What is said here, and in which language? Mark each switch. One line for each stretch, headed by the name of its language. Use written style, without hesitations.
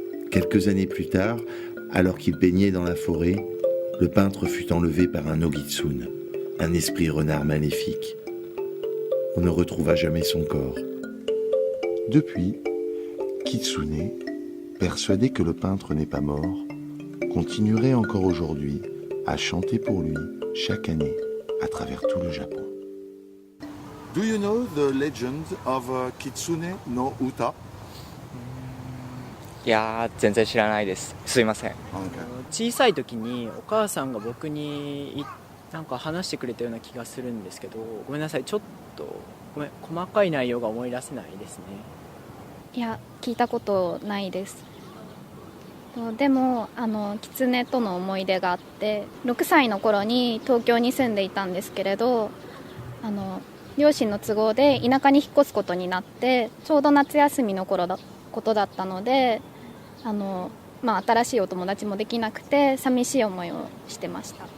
French: Quelques années plus tard, alors qu'il baignait dans la forêt, le peintre fut enlevé par un Nogitsune, un esprit renard maléfique. On ne retrouva jamais son corps. Depuis, Kitsune, persuadé que le peintre n'est pas mort, continuerait encore aujourd'hui à chanter pour lui chaque année à travers tout le Japon.
English: Do you know the legend of Kitsune no Uta?
Japanese: いやー全然知らないです。すいません。小さい時にお母さんが僕になんか話してくれたような気がするんですけど、ごめんなさい、ちょっと細かい内容が思い出せないですね。いや、聞いたことないです。でも狐との思い出があって、6歳の頃に東京に住んでいたんですけれど、両親の都合で田舎に引っ越すことになって、ちょうど夏休みのことだったので、新しいお友達もできなくて寂しい思いをしてました。